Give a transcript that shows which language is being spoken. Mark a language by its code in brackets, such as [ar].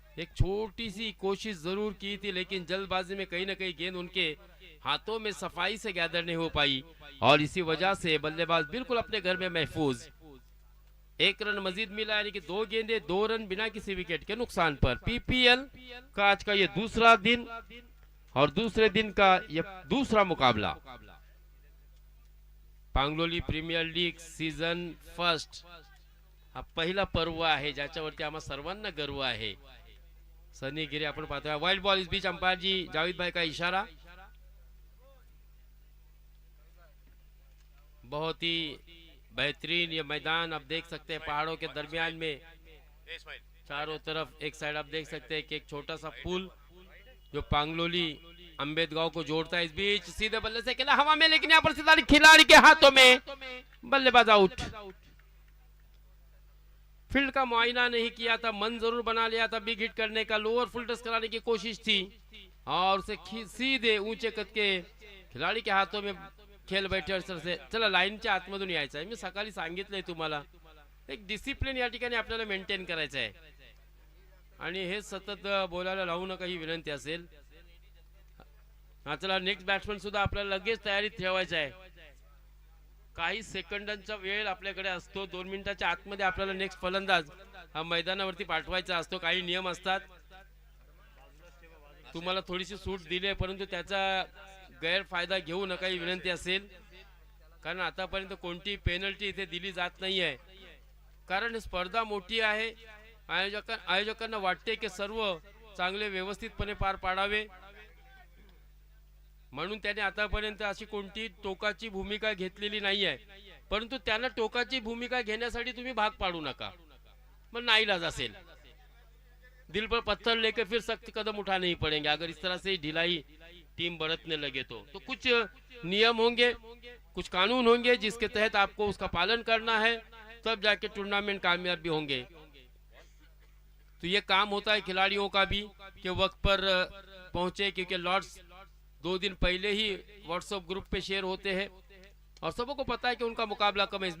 [hi] एक छोटी सी कोशिश जरूर की थी, लेकिन जल्दबाजी में कहीं ना कहीं गेंद उनके हाथों में सफाई से गैदर नहीं हो पाई, और इसी वजह से बल्लेबाज बिल्कुल अपने घर में महफूज। 1 रन मजीद मिला, यानी कि 2 गेंदे 2 रन बिना किसी विकेट के नुकसान पर। पीपीएल का आज का ये दूसरा दिन और दूसरे दिन का ये दूसरा मुकाबला। [mr] पांगलोली प्रीमियर लीग सीजन फर्स्ट हा पहिला पर्व आहे, ज्याच्यावरती आम्हा सर्वांना गर्व आहे। सनी गिरी आपण पाहतोय, [hi] वाइल्ड बॉल इस बीच अंपायर जी जावेद भाई का इशारा। बहुत ही बेहतरीन ये मैदान आप देख सकते हैं, पहाड़ों के दरमियान में चारों तरफ एक साइड आप देख सकते हैं कि एक छोटा सा पुल जो पांगलोली अंबेदगांव को जोड़ता है। इस बीच सीधे बल्ले से खेला हवा में, लेकिन यहाँ पर सीधा खिलाड़ी के हाथों में, बल्लेबाज आउट। फील्ड का मुआयना नहीं किया था, मन जरूर बना लिया था बिग हिट करने का, लोअर फुल टच कराने की कोशिश थी, और उसे सीधे ऊंचे कद के खिलाड़ी के हाथों में खेल बैठे। [mr] से चला लाईनच्या आतमधून यायचं आहे। मी सकाळी सांगितलंय तुम्हाला, एक डिसिप्लिन या ठिकाणी आपल्याला मेंटेन करायचं आहे, आणि हे सतत बोलायला लावू नका ही विनंती असेल। हा चला, नेक्स्ट बॅट्समन सुद्धा आपल्याला लगेच तयारीत ठेवायचा आहे। काही सेकंदांचा वेळ आपल्याकडे असतो, 2 मिनिटाच्या आतमध्ये आपल्याला नेक्स्ट फलंदाज हा मैदानावरती पाठवायचा असतो। काही नियम असतात, तुम्हाला थोडीशी सूट दिली आहे, परंतु त्याचा गैरफायदा घेऊ नका ही विनंती असेल, कारण आतापर्यंत कोणती पेनल्टी इथे दिली जात नाहीये। कारण स्पर्धा मोठी आहे. आयोजकांना वाटते की सर्व चांगले व्यवस्थितपणे पार पाडावे, म्हणून त्याने आतापर्यंत अशी कोणती टोकाची भूमिका घेतलेली नाही आहे. परंतु त्यांना टोकाची भूमिका घेण्यासाठी तुम्ही भाग पाडू नका, मग नाईलाज असेल. [hi] दिल पर पत्थर लेकर फिर सख्त कदम उठाने ही पड़ेंगे अगर इस तरह से ढिलाई टीम बरतने लगे तो कुछ नियम होंगे, कुछ कानून होंगे जिसके तहत आपको उसका पालन करना है, तब जाके टूर्नामेंट कामयाब भी होंगे. तो ये काम होता है खिलाड़ियों का भी कि वक्त पर पहुंचे, क्योंकि लॉर्ड्स 2 दिन पहले ही व्हाट्सएप ग्रुप पे शेयर होते हैं और सबको पता है कि उनका मुकाबला कम है.